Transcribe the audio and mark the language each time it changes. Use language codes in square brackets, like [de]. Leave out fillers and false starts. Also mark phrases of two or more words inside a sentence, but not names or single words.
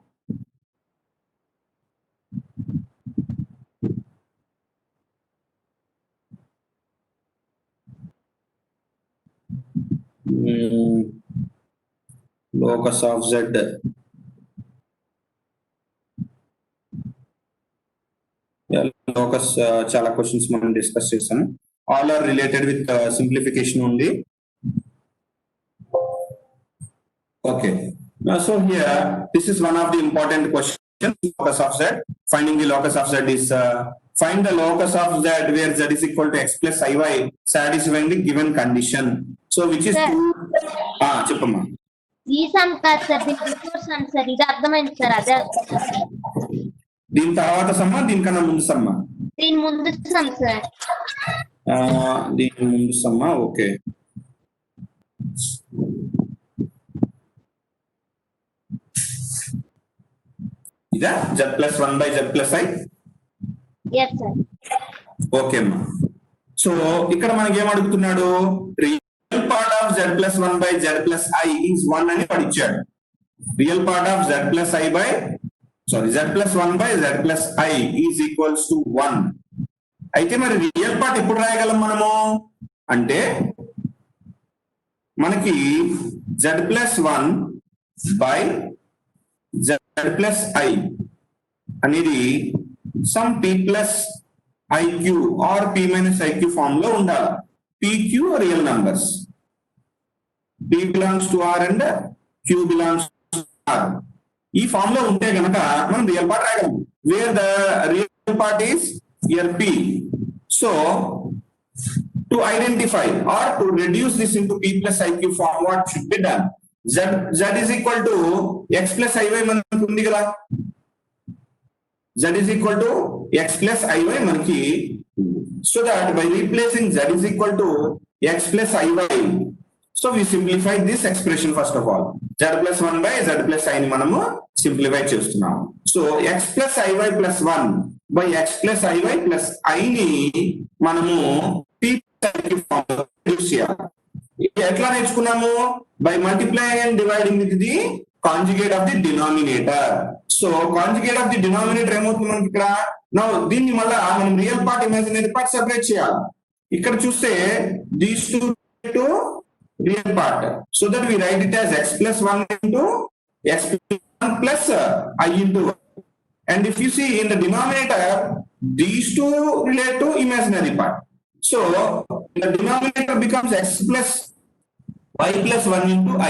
[en] locus of z locus [te] చాలా క్వశ్చన్స్ మనం డిస్కస్ చేసాము. [en] all are related with simplification ఉంది. ఓకే, so here this is one of the important questions. Locus of z. Finding the locus of z is find the locus of z where z is equal to x plus iy satisfying the given condition. So which is [te] చెప్పమ్మా. ఈ సమ్ కాదు సార్, [en] before sum sir. [te] ఇది అర్థమైంది సార్. అదే దీని తర్వాత సమ్మా, దీనికన్నా ముందు సమ్మా? దీని ముందు [en] sum sir. [te] దీని ముందు సమ్మా. ఓకే, ఇదా [en] z plus 1 by z plus i? [te] yes sir. ఓకే అమ్మా. సో ఇక్కడ మనకి ఏం అడుగుతున్నాడు? [en] real part of z plus 1 by z plus i is 1 [te] అని పడిచ్చాడు. [en] real part of z plus i by z plus 1 by z plus i is equals to 1. [te] అయితే మరి [en] real part [te] ఎప్పుడు రాయగలం మనము అంటే, మనకి [en] z plus 1 by z plus i [te] అనేది [en] sum p plus iq or p minus iq form [te] లో ఉండాలి. [en] pq రియల్ నంబర్స్, p belongs to r and q belongs to r. [te] ఈ ఫామ్ లో ఉంటే గనక మనం [en] real part [te] రాయగలం. [en] where the real part is here p. So to identify or to reduce this into p plus iq form, what should be done? Z is equal to x plus iy [te] మనకి ఉంది కదా. [en] z is equal to x plus iy మనకి. So that by replacing z is equal to x plus iy, so we simplify this expression first of all. Z plus 1 by z plus i [te] ని మనము సింప్లిఫై చేస్తున్నాం. [en] సో x plus iy plus 1 by x plus iy plus i [te] ని మనము [en] p plus iq ఫామ్ [te] లో యూస్ చేయాలి. ఎట్లా నేర్చుకున్నాము? [en] by multiplying and dividing with the conjugate of the denominator. so conjugate of the denominator [te] ఏమవుతుంది మనకి ఇక్కడ? [en] నౌ [te] దీన్ని మళ్ళా మనం [en] real part imaginary part separate చేయాలి. [te] ఇక్కడ చూస్తే [en] these two real part, so that we write it as x plus 1 into x plus 1 plus i into 1. And if you see in the denominator, these two relate to imaginary part. So the denominator becomes x plus y plus 1 into i.